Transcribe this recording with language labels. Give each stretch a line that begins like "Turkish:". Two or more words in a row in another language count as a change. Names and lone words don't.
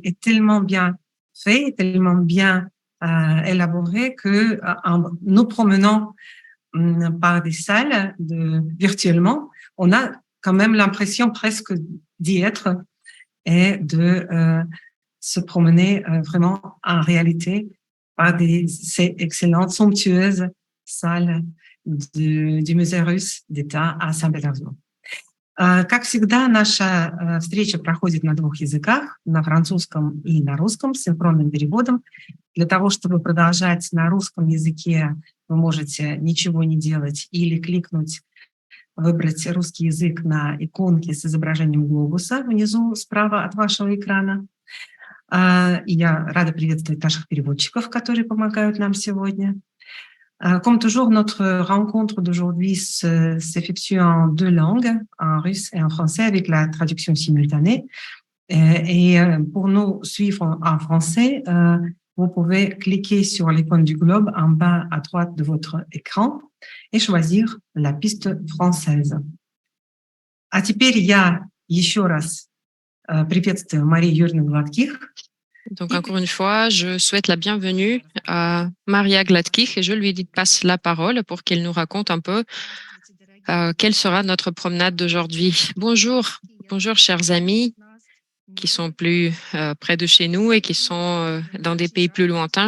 French: est tellement bien fait, tellement bien élaboré que en nous promenant par des salles virtuellement, on a quand même l'impression presque d'y être et de se promener vraiment en réalité par ces excellentes, somptueuses salles du musée russe d'État à Санкт-Петербург.
Russian: Как всегда, наша встреча проходит на двух языках, на французском и на русском, с синхронным переводом. Для того, чтобы продолжать на русском языке, вы можете ничего не делать или кликнуть, выбрать русский язык на иконке с изображением глобуса внизу справа от вашего экрана. И я рада приветствовать наших переводчиков, которые помогают нам сегодня.
French: Comme toujours, notre rencontre d'aujourd'hui s'effectue en deux langues, en russe et en français, avec la traduction simultanée. Et pour nous suivre en français, vous pouvez cliquer sur l'icône du globe en bas à droite de votre écran et choisir la piste française.
Russian: А теперь я еще раз приветствую Марию Юрьевну Гладких.
French: Donc, encore une fois, je souhaite la bienvenue à Maria Gladkich et je lui passe la parole pour qu'elle nous raconte un peu quelle sera notre promenade d'aujourd'hui. Bonjour, bonjour chers amis qui sont plus près de chez nous et qui sont dans des pays plus lointains.